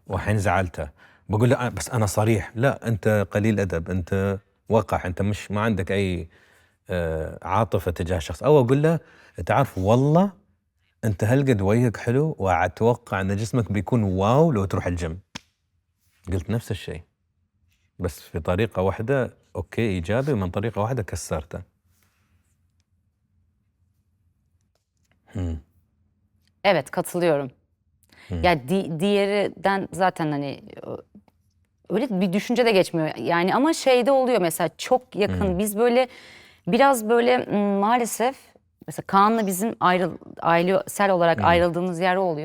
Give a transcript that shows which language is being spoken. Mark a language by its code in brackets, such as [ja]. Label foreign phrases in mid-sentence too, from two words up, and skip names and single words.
[ar] وحين زعلته بقول له بس أنا صريح، لا أنت قليل أدب، أنت وقح، أنت مش ما عندك أي عاطفة تجاه شخص. أو أقول له تعرف والله أنت هالقد وجهك حلو وأتوقع أن جسمك بيكون واو لو تروح الجيم. قلت نفس الشيء بس في طريقة واحدة أوكي إيجابي ومن طريقة واحدة كسرته. [tr] Evet, katılıyorum. Ya diğerinden zaten hani öyle bir düşünce de geçmiyor. Yani ama şeyde oluyor mesela, çok yakın. Biz böyle biraz böyle maalesef mesela Kaan'la bizim ailesel olarak ayrıldığımız yer oluyor.